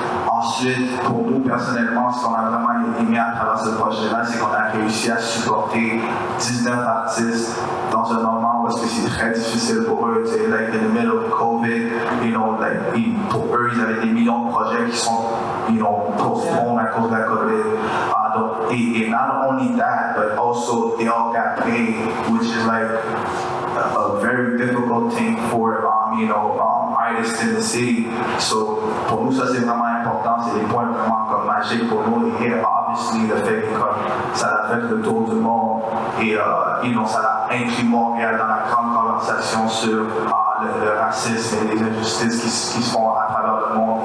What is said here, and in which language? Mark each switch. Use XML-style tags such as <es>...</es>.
<fr>Ensuite, pour nous personnellement, ce qu'on a vraiment aimé à travers ce projet-là, c'est qu'on a réussi à supporter 19 artistes dans un moment où c'est très difficile pour eux.</fr> <en>Like in the middle of COVID, you know,</en> <fr>pour eux, ils avaient des millions de projets qui sont</fr> <en>postponed</en> <fr>à cause de la COVID. Et</fr> <en>not only that, but also they all got paid, which is like a very difficult thing for artists in the city.</en> <fr>So pour nous ça c'est vraiment important, c'est des points vraiment comme magiques pour nous. Et</fr> <en>obviously</en> <fr>le fait que ça a fait le tour du monde et ça a inclus Montréal dans la grande conversation sur le racisme et les injustices qui se font à travers le monde.</fr>